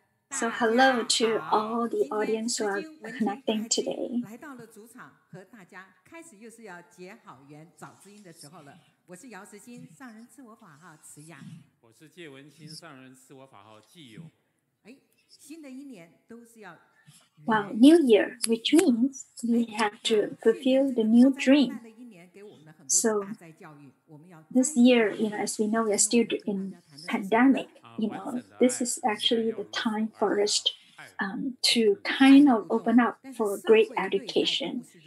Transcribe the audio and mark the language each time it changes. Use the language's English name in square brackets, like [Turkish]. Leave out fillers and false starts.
[English] So hello to all the audience who are connecting today. [Chinese] 来到了主场，和大家开始又是要结好缘、找知音的时候了。我是姚石金，上人自我法号慈雅。我是戒文清，上人自我法号纪友。新的一年都是要。 [English] Well, New Year, which means we have to fulfill the new dream. So this year, as we know, we are still in pandemic. This is actually the time for us to kind of open up for great education.